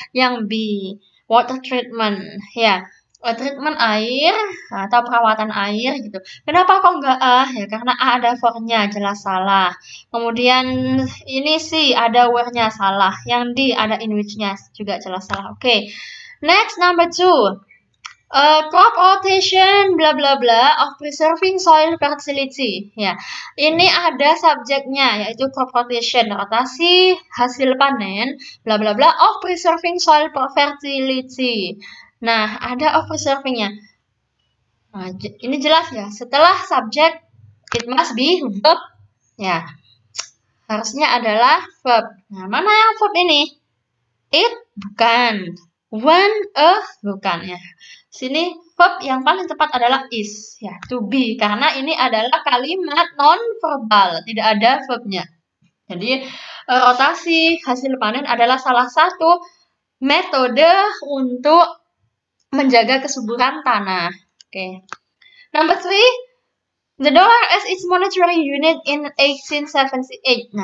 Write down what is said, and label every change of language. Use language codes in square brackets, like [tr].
[id] Yang B, water treatment ya. Treatment air atau perawatan air gitu. Kenapa kok enggak A? Ya karena A ada for-nya, jelas salah. Kemudian ini C ada where-nya, salah. Yang D ada in which-nya, juga jelas salah. Oke. Next, number 2. [en] Crop rotation bla bla bla of preserving soil fertility. [id] Ya. Ini ada subjeknya yaitu [en] crop rotation, rotasi hasil panen bla bla bla of preserving soil fertility. [id] Nah, ada of preserving-nya. Nah, ini jelas ya. Setelah [en] subject, it must be verb. [id] Ya, harusnya adalah verb. Nah, mana yang verb ini? It bukan. When bukan ya. Sini verb yang paling tepat adalah is. Ya, to be. Karena ini adalah kalimat non-verbal. Tidak ada verbnya. Jadi, rotasi hasil panen adalah salah satu metode untuk menjaga kesuburan tanah. [en] Okay. Number 3, the dollar as its monetary unit in 1878.